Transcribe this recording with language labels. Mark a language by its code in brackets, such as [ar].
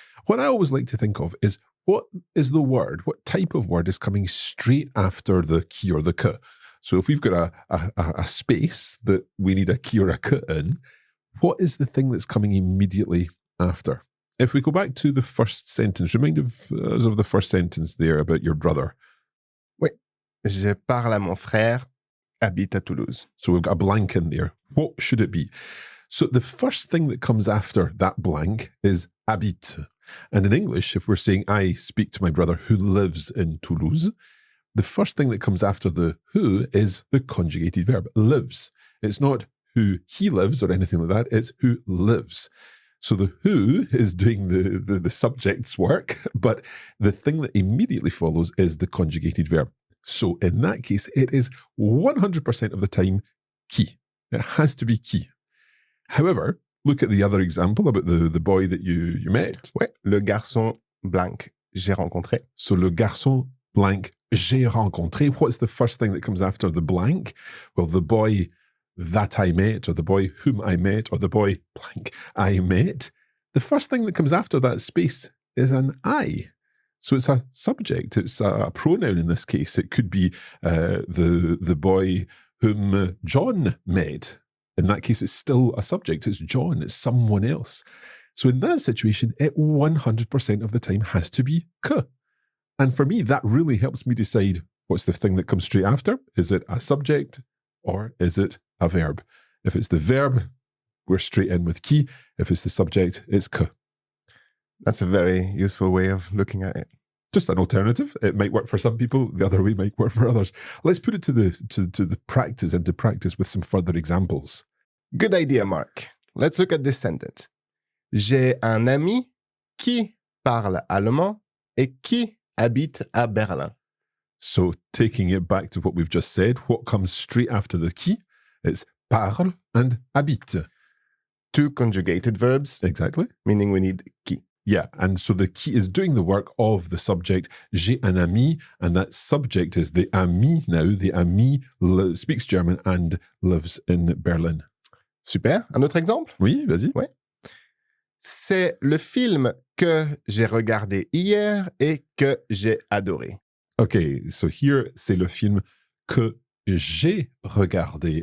[en] What I always like to think of is, what is the word, what type of word is coming straight after the qui or the que? So if we've got a space that we need a qui or a que in, what is the thing that's coming immediately after? If we go back to the first sentence, remind us of the first sentence there about your brother. [fr] Oui. Je parle à mon frère, habite à Toulouse. [en] So we've got a blank in there. What should it be? So the first thing that comes after that blank is habite. And in English, if we're saying, I speak to my brother who lives in Toulouse, the first thing that comes after the who is the conjugated verb, lives. It's not who he lives or anything like that. It's who lives. So the who is doing the subject's work, but the thing that immediately follows is the conjugated verb. So in that case, it is 100% of the time qui. It has to be qui. However, look at the other example about the boy that you met. [fr] Ouais, le garçon blanc j'ai rencontré. So le garçon blanc j'ai rencontré. [en] What's the first thing that comes after the blank? Well, the boy that I met, or the boy whom I met, or the boy blank I met, the first thing that comes after that space is an I. So it's a subject, it's a pronoun in this case. It could be the boy whom John met. In that case, it's still a subject. It's John, it's someone else. So in that situation, it 100% of the time has to be que. And for me, that really helps me decide what's the thing that comes straight after. Is it a subject or is it a verb? If it's the verb, we're straight in with qui. If it's the subject, it's que. That's a very useful way of looking at it. Just an alternative. It might work for some people. The other way might work for others. Let's put it to the practice and to practice with some further examples. Good idea, Mark. Let's look at this sentence. [fr] J'ai un ami qui parle allemand et qui habite à Berlin. [en] So taking it back to what we've just said, what comes straight after the qui? It's parle and habite. Two conjugated verbs. Exactly. Meaning we need qui. Yeah, and so the qui is doing the work of the subject. [fr] J'ai un ami, [en] and that subject is the ami now. The ami speaks German and lives in Berlin. [fr] Super. Un autre exemple? Oui, vas-y. Ouais. C'est le film que j'ai regardé hier et que j'ai adoré. [en] Okay, so here, [fr] c'est le film que j'ai regardé.